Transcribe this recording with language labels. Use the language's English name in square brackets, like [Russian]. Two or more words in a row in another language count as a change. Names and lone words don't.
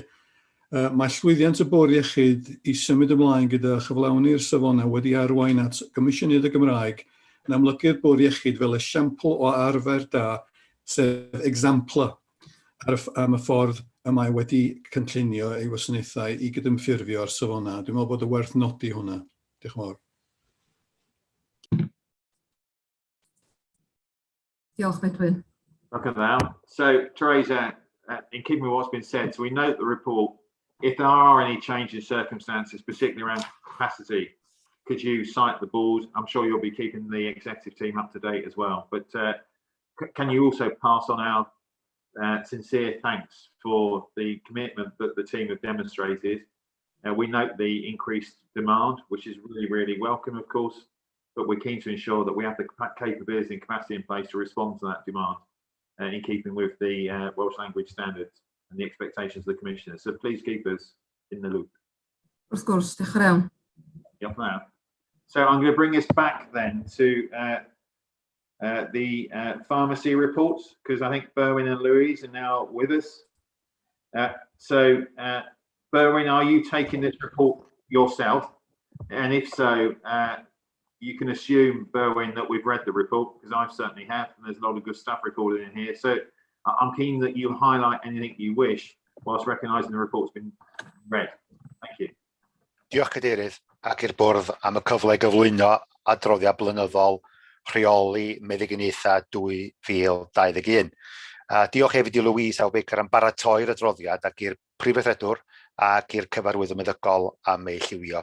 [Welsh] Mae llwyddiant y Bwrdd Iechyd i symud ymlaen gyda chyflawni'r safonau wedi arwain at Gomisiynydd y Gymraeg yn amlygu'r Bwrdd Iechyd fel esiampl o arfer da, sef example am y ffordd y mae wedi cynllunio ei wasanaethau i gydymffurfio'r safonau. Dwi'n meddwl bod y werth nodi hwnna. Diolch yn fawr. Diolch, Medwyn. [English] Look at that. So, Teresa, in keeping with what's been said, so we note the report. If there are any change in circumstances, particularly around capacity, could you cite the board? I'm sure you'll be keeping the executive team up to date as well. But can you also pass on our sincere thanks for the commitment that the team have demonstrated? We note the increased demand, which is really, really welcome, of course, but we're keen to ensure that we have the capability and capacity in place to respond to that demand in keeping with the Welsh language standards. and the expectations of the Commissioner. So please keep us in the loop. [Welsh] Wrth gwrs, diolch yn fawr. Diolch yn fawr. [English] So I'm going to bring us back then to the pharmacy reports, because I think Berwyn and Louise are now with us. Berwyn, are you taking this report yourself? And if so, you can assume, Berwyn, that we've read the report, because I certainly have, and there's a lot of good stuff recorded in here. So I'm keen that you highlight anything you wish whilst recognising the report's been read. Thank you. [Welsh] Diolch Cadeirydd ac i'r bwrdd am y cyfle i gyflwyno adroddiad blynyddol rheoli meddyginiaethau 2021. Diolch hefyd i Louise Aw-Baker am baratoi'r adroddiad ac i'r Prif Weithredwr ac i'r Cyfarwyddwr Meddygol am ei lliwio.